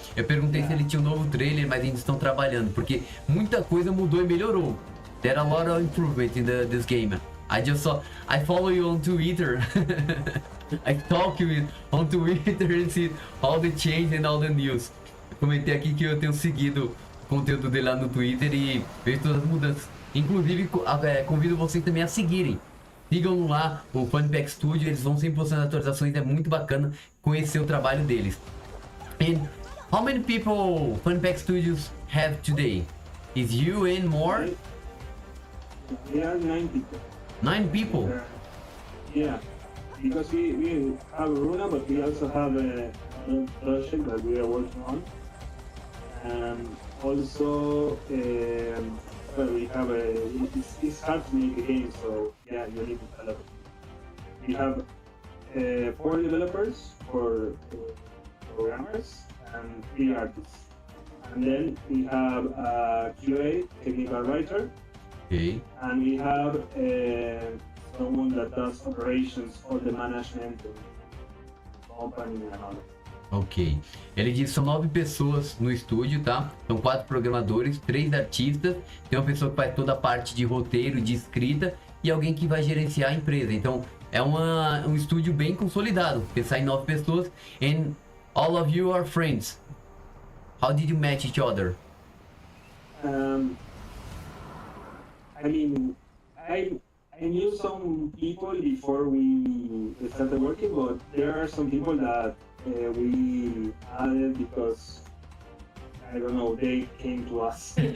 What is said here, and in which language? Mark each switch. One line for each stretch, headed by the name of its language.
Portuguese: Eu perguntei se ele tinha um novo trailer, mas eles estão trabalhando, porque muita coisa mudou e melhorou.
English: There are a lot of improvement in this game. I follow you on Twitter. I talk you on Twitter and see all the change and all the news.
Portuguese: Eu comentei aqui que eu tenho seguido o conteúdo dele lá no Twitter e vejo todas as mudanças. Inclusive, convido vocês também a seguirem. Sigam lá o FannyPack Studio, eles vão sempre postando atualizações, é muito bacana conhecer o trabalho deles.
English: And how many people FannyPack Studios have today? Is you and more? There are 9 people. 9 people? Yeah, because we have Runa, but we also have a project that we are working on. And also, well, we have it's hard to make a game, so yeah, you need to develop it. We have 4 developers, 4 programmers, and 3 artists. And then we have a QA, technical writer, Ok. and we have someone that does operations or the management of the company and all. Ok.
Portuguese: Ele disse que são 9 pessoas no estúdio, tá? São 4 programadores, 3 artistas, tem uma pessoa que faz toda a parte de roteiro, de escrita e alguém que vai gerenciar a empresa. Então é um estúdio bem consolidado. Pensar em 9 pessoas.
English: And all of you are friends. How did you match each other? I mean, I knew some people before we started working, but there are some people that we added because, I don't know, they came to us.